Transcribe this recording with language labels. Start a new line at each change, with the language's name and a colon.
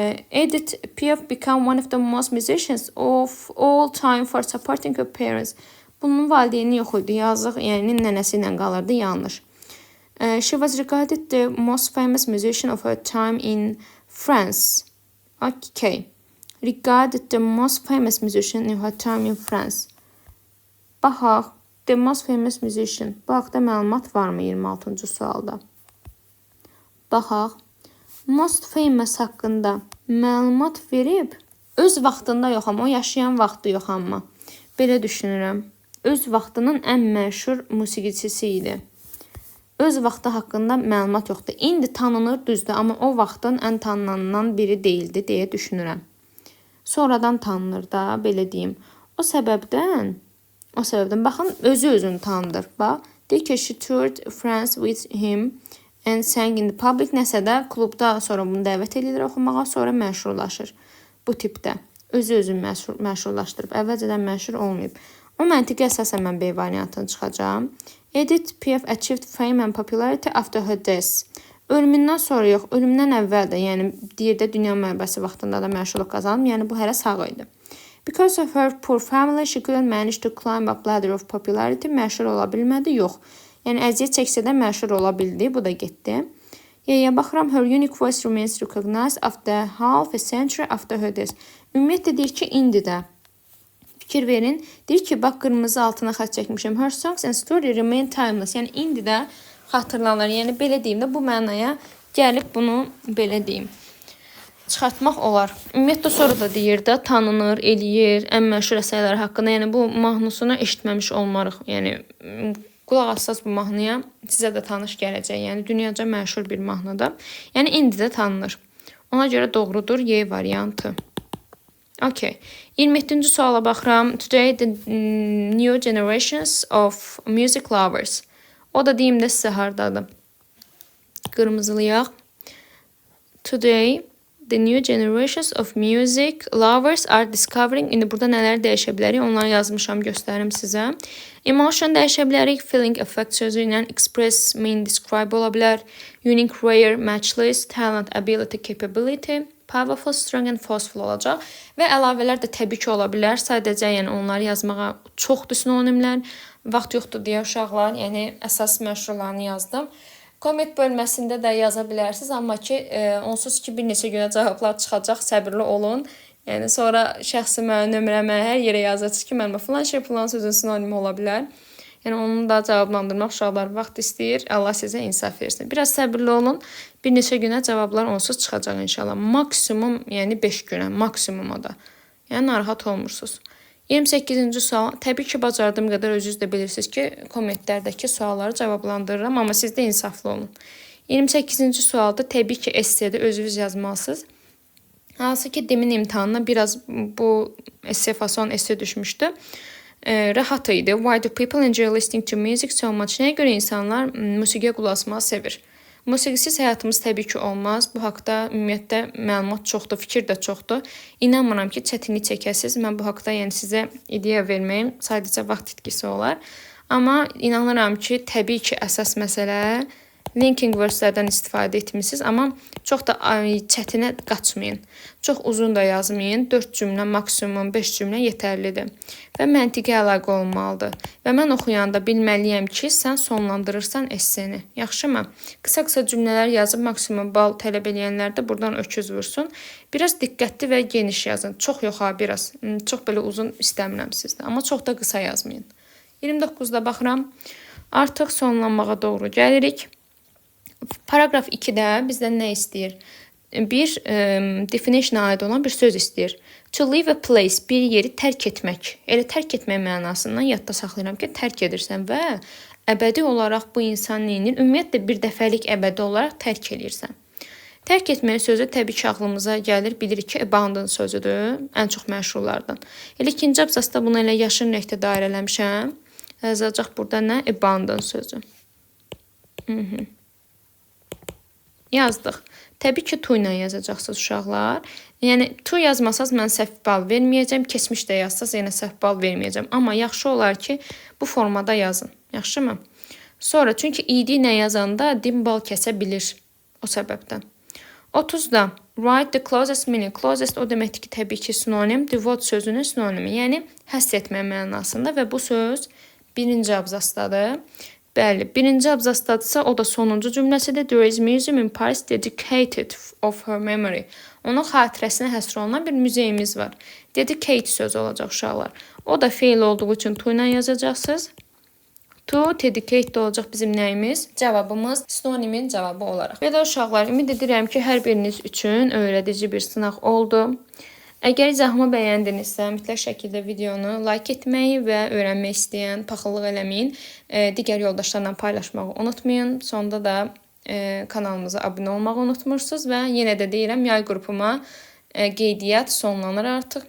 English: Edith Piaf became one of the most musicians of all time for supporting her parents.
Azerbaijani: Bunun valideyni yox idi. Yazıq, yəni nənəsi ilə qalırdı, yanlış.
English: She was regarded the most famous musician of her time in France. Okay. Regarded the most famous musician in her time in France.
Azerbaijani: Baxaq.
English: The most famous musician.
Azerbaijani: Bu haqda məlumat varmı 26-cı sualda? Baxaq.
English: Most famous
Azerbaijani: haqqında məlumat verib. Öz vaxtında yox, amma o yaşayan vaxtı yox, amma. Belə düşünürəm. Öz vaxtının ən məşhur musiqiçisi idi. Öz vaxtı haqqında məlumat yoxdur. İndi tanınır, düzdür, amma o vaxtın ən tanınanından biri deyildi deyə düşünürəm. Sonradan tanınır da, belə deyim. O səbəbdən baxın, özünü tanıdır. Bax, deyir ki,
English: she toured France with him and sang in the public.
Azerbaijani: Nəsə də klubda sonra bunu dəvət edir oxumağa, sonra məşhurlaşır. Bu tipdə. Özünü məşhurlaşdırıb. Əvvəlcədən məşhur olmayıb. O məntiqə əsasən mən B variantını çıxacağım.
English: Edith Piaf achieved fame and popularity after her death.
Azerbaijani: Ölümündən sonra yox, ölümdən əvvəl də, yəni deyir də dünya müharibəsi vaxtında da məşhurluq qazanıb. Yəni bu hələ sağ idi.
English: Because of her poor family, she couldn't manage to climb up ladder of popularity.
Azerbaijani: Məşhur ola bilmədi, yox. Yəni əziyyət çəksə də məşhur ola bildi, bu da getdi. Yaya baxıram,
English: her unique voice remains recognized after half a century after her death.
Azerbaijani: Ümumiyyətlə deyir ki, indi də. Fikir verin. Deyir ki, bax, qırmızı altına xətt çəkmişəm.
English: Her songs and story remain timeless.
Azerbaijani: Yəni indi də xatırlanır. Yəni belə deyim də bu mənaya gəlib bunu belə deyim. Çıxartmaq olar. Ümumiyyətlə sonra da deyir də tanınır, eləyir, ən məşhur əsərləri haqqında. Yəni bu mahnısını eşitməmiş olmarıq. Yəni qulaq assaz bu mahnıya sizə də tanış gələcək. Yəni dünyaca məşhur bir mahnıdır. Yəni indi də tanınır. Ona görə doğrudur Y variantı.
English: Okay.
Azerbaijani: 27-ci suala baxıram.
English: Today the new generations of music lovers.
Azerbaijani: O da deyim də sizə hardadır. Qırmızılıyaq.
English: Today the new generations of music lovers are discovering.
Azerbaijani: İndi burada nələr dəyişə bilərik? Onları yazmışam, göstərim sizə. Emotion dəyişə bilərik.
English: Feeling, affect
Azerbaijani: sözü ilə
English: express, mean, describe
Azerbaijani: ola bilər.
English: Unique, rare, matchless, talent, ability, capability, Powerful, strong and forceful
Azerbaijani: olacaq. Və əlavələr də təbii ki, ola bilər. Sadəcə yəni onları yazmağa çoxdur sinonimlər. Vaxt yoxdur deyə uşaqlar, yəni əsas məşhurlarını yazdım. Comment bölməsində də yaza bilərsiniz, amma ki, onsuz ki, bir neçə günə cavablar çıxacaq, səbirli olun. Yəni sonra şəxsimə, nömrəmə, hər yerə yazacaq ki, mənim filan şey, filan sözün sinonimi ola bilər. Yəni onu da cavablandırmaq uşaqlar vaxt istəyir. Allah sizə insaf versin. Biraz səbirli olun. Bir neçə günə cavablar onsuz çıxacaq inşallah. Maksimum, yəni 5 günə, maksimum o da. Yəni narahat olmursunuz. 28-ci sual. Təbii ki, bacardığım qədər özünüz də bilirsiniz ki, kommentlərdəki sualları cavablandırıram, amma siz də insaflı olun. 28-ci sualda təbii ki, essedə özünüz yazmalısınız. Hansı ki, demin imtahanına biraz bu esse fason esse düşmüşdü. Rahat idi.
English: Why do people enjoy listening to music so much?
Azerbaijani: Nəyə görə insanlar musiqiyə qulaq asmağı sevir? Musiqisiz həyatımız təbii ki olmaz. Bu haqda ümumiyyətlə məlumat çoxdur, fikir də çoxdur. İnanmıram ki, çətinlik çəkəsiz. Mən bu haqda yəni sizə ideya verməyim. Sadəcə vaxt itkisi olar. Amma inanıram ki, təbii ki, əsas məsələ linking wordslərdən istifadə etmişsiniz, amma çox da çətinə qaçmayın. Çox uzun da yazmayın. 4 cümlə, maksimum 5 cümlə yetərlidir. Və məntiqi əlaqə olmalıdır. Və mən oxuyanda bilməliyəm ki, sən sonlandırırsan esseni. Yaxşımı? Qısa-qısa cümlələr yazıb maksimum bal tələb edənlər də buradan öküz vursun. Biraz diqqətli və geniş yazın. Çox yox ha, biraz. Çox belə uzun istəmirəm sizdə. Amma çox da qısa yazmayın. 29-da baxıram. Artıq sonlanmağa doğru gəlirik. Paragraf 2-də bizdən nə istəyir? Bir definition'a aid olan bir söz istəyir.
English: To leave a place,
Azerbaijani: bir yeri tərk etmək. Elə tərk etmək mənasından yadda saxlayıram ki, tərk edirsən və əbədi olaraq bu insan neyinir? Ümumiyyətlə bir dəfəlik əbədi olaraq tərk edirsən. Tərk etmək sözü təbii ki, ağlımıza gəlir. Bilirik ki, abandon sözüdür. Ən çox məşhurlardan. Elə ikinci abzasda bunu elə yaşın rəngdə dairələmişəm. Yazacaq burada nə? Abandon sözü. Yazdıq. Təbii ki, to ilə yazacaqsınız uşaqlar. Yəni, to yazmasaz mən səhv bal verməyəcəm. Keçmiş də yazsaz yenə səhv bal verməyəcəm. Amma yaxşı olar ki, bu formada yazın. Yaxşımı? Sonra, çünki id ilə yazanda dim bal kəsə bilir. O səbəbdən. 30-da
English: write the closest meaning.
Azerbaijani: Closest o deməkdir ki, təbii ki, sinonim. Devote sözünün sinonimi. Yəni, həsr etmək mənasında və bu söz birinci abzasdadır. Bəli, birinci abzasdadırsa o da sonuncu cümləsidir.
English: There is museum in Paris dedicated of her memory.
Azerbaijani: Onun xatirəsinə həsr olunan bir muzeyimiz var. Dedicate sözü olacaq uşaqlar. O da feil olduğu üçün to ilə yazacaqsınız. To, dedicate də olacaq bizim nəyimiz? Cavabımız sinonimin cavabı olaraq. Belə uşaqlar, ümid edirəm ki, hər biriniz üçün öyrədici bir sınaq oldu. Əgər izahımı bəyəndinizsə, mütləq şəkildə videonu like etməyi və öyrənmək istəyən, paxıllıq eləməyin, digər yoldaşlarla paylaşmağı unutmayın. Sonda da kanalımıza abunə olmağı unutmursunuz və yenə də deyirəm, yay qrupuma qeydiyyat sonlanır artıq.